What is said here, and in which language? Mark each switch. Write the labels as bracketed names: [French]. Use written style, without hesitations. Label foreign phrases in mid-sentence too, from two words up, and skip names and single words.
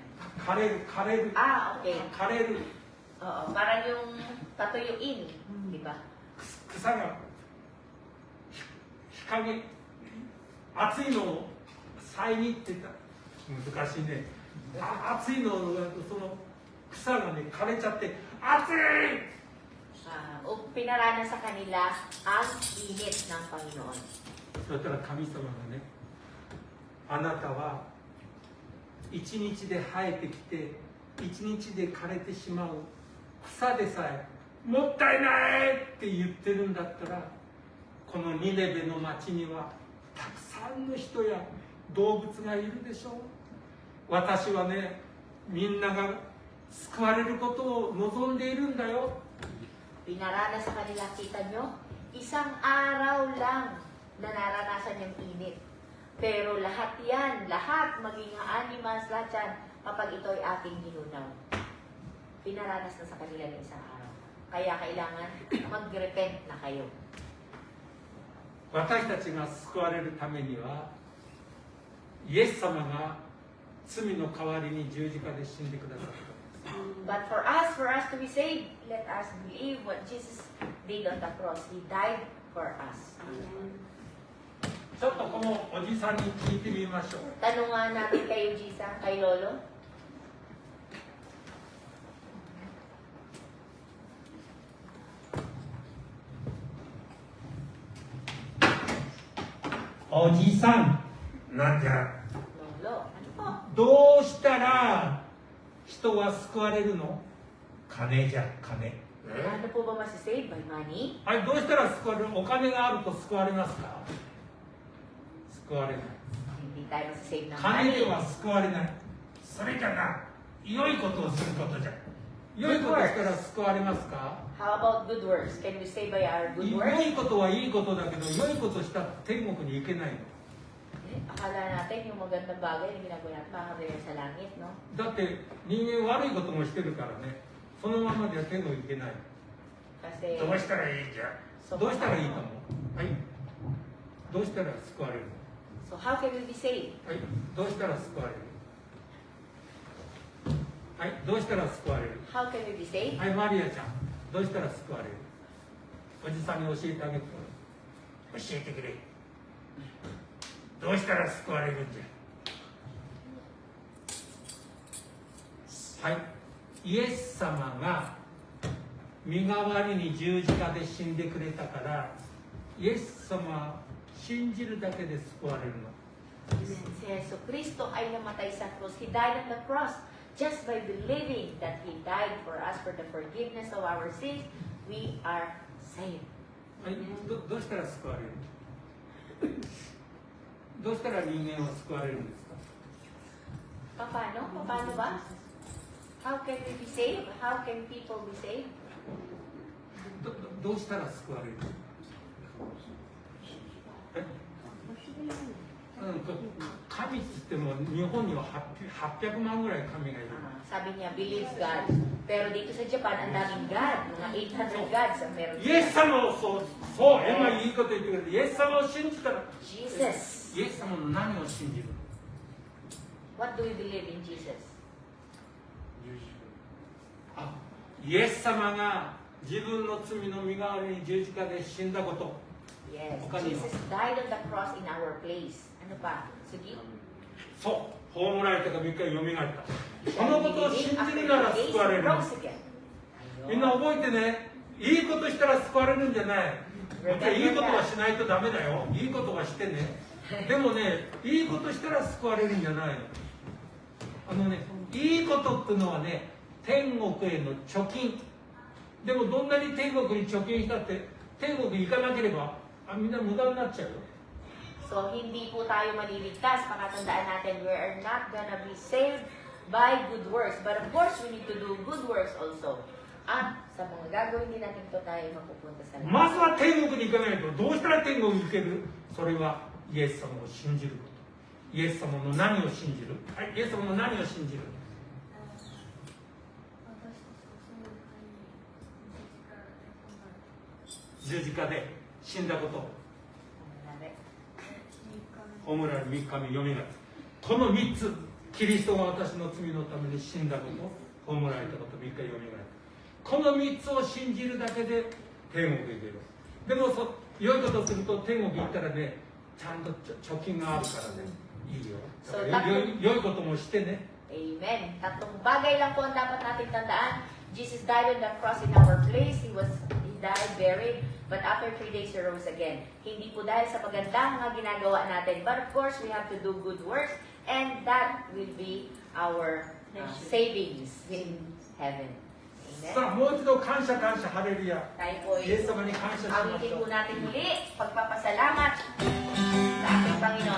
[Japanese] 枯れる、枯れる。 Okay. 枯れる。 [Filipino] Oo, parang yung tatuyuin, di ba? [Japanese] 草が日陰、暑いのを遮ってた。難しいね。暑いのがその草がね枯れちゃって暑い。 [Filipino] O pinarana sa kanila ang init ng Panginoon. [Japanese] そしたら神様がね、あなたは一日で生えてきて一日で枯れてしまう草でさえもったいないって言ってるんだったら、このニネベの町にはたくさんの人や動物がいるでしょう。私はね、みんなが救われることを望んでいるんだよ。 [Filipino] Pinarana sa kanila, kita nyo, isang araw lang na naranasan yung init. Pero lahat yan, lahat, maging animals, lahat yan, kapag ito ay ating ginunaw. Pinaranas na sa kanila ng isang araw. Kaya kailangan mag-repent na kayo. [Japanese] 私たちが救われるためには、イエス様が罪の代わりに十字架で死んでくださった。 [English] But for us to be saved, let us believe what Jesus did on the cross. He died for us. [Japanese] ちょっとこのおじさんに聞いてみましょう。 [Filipino] Tanungan natin kayo, Jisa, kay Lolo. [Japanese] おじさん、なんじゃ。 [Filipino] Lolo, ano po? [Japanese] どうしたら人は救われるの？金じゃ、金。 [Filipino] Ano po ba masisave? [English] By money? [Japanese] はい、どうしたら救われる？お金があると救われますか？救われない。 [Filipino] Hindi tayo masisave ng [Japanese] 金で [Filipino] money. [Japanese] は救われない。それじゃな、良いことをすることじゃ。良いことしたら救われますか？ [English] How about good works? Can we save by our good [Japanese] 良 [English] works? [Japanese] いことはいいことだけど、良いことしたら天国に行けないの。 [Filipino] Akala natin yung magandang bagay na ginagawa natin makakabili sa langit, no? [Japanese] だって人間悪いこともしてるからね、そのままでは天国行けない。 Kasi, どうしたらいいじゃ。 so, どうしたらいいと思う？はい。どうしたら救われる？ [English] so how can we be saved? [Japanese] はい。どうしたら救われる？はい。どうしたら救われる？ [English] How can we be saved? [Japanese] はい、マリアちゃん。どうしたら救われる？おじさんに教えてあげて。教えてくれ。どうしたら救われるんじゃ。はい。イエス様が身代わりに十字架で死んでくれたから、イエス様は信じるだけで救われるの。 [Filipino] Si Yeso Cristo ay namatay sa cross. [English] He died on the cross. Just by believing that He died for us for the forgiveness of our sins, we are saved. [Japanese] はい。どうしたら救われる？どうしたら人間は救われるんですか？ [Filipino] Paano? Paano ba? [English] How can we be saved? How can people be saved? [Japanese] どうしたら救われる？神っつっても日本には800万ぐらい神がいる。 [Filipino] Sabi niya, [English] believes God. [Filipino] Pero dito sa Japan, ang daming God. Mga 800 gods ang meron [Japanese] イエス様をそう、今いいこと言ってくれて、イエス様を信じたら、 Jesus. イエス様の何を信じる？ [English] What do we believe in Jesus? [Japanese] あ、イエス様が自分の罪の身代わりに十字架で死んだこと。 Yes. [Filipino] Baka niyo. [English] Jesus died on the cross in our place. [Filipino] Ano pa? Sige. [Japanese] そう、葬られたか3日によみがえった。このことを信じるなら救われる。 [English] Rose again. [Japanese] みんな覚えてね、 いいことしたら救われるんじゃない。もちろんいいことはしないとダメだよ。いいことはしてね。でもね、いいことしたら救われるんじゃないの。いいことっていうのはね、天国への貯金。でもどんなに天国に貯金したって天国行かなければみんな無駄になっちゃうよ。 [Filipino] So, hindi po tayo maliligtas. Pakatandaan natin, [English] we are not gonna be saved by good works. But of course, we need to do good works also. [Filipino] At sa mga gagawin din natin ito tayo mapupunta sa [Japanese] まずは天国に行かないとどうしたら天国に行ける？それはイエス様を信じること。イエス様の何を信じる？はい、イエス様の何を信じる？十字架で死んだこと。葬られ3日目よみがえる。この3つ、キリストが私の罪のために死んだこと、葬られたこと、3日よみがえる。この3つを信じるだけで天国へ行ける。でも良いことすると天国行ったらね、ちゃんと貯金があるからね、いいよ。良いこともしてね。 Amen. [Filipino] Tatlong bagay lang po ang dapat natin tandaan. [English] Jesus died on the cross in our place. He died, buried, but after 3 days he rose again. [Filipino] Hindi po dahil sa pagandang mga ginagawa natin, [English] but of course we have to do good works, and that will be our savings in heaven. [Japanese] さあ、もう一度感謝感謝ハレルヤ。 [Filipino] Tayo po [Japanese] イエス様に感謝しまし [Filipino] awitin [Japanese] ょ [Filipino] po [Japanese] う。 [Filipino] natin muli, pagpapasalamat sa ating Panginoon.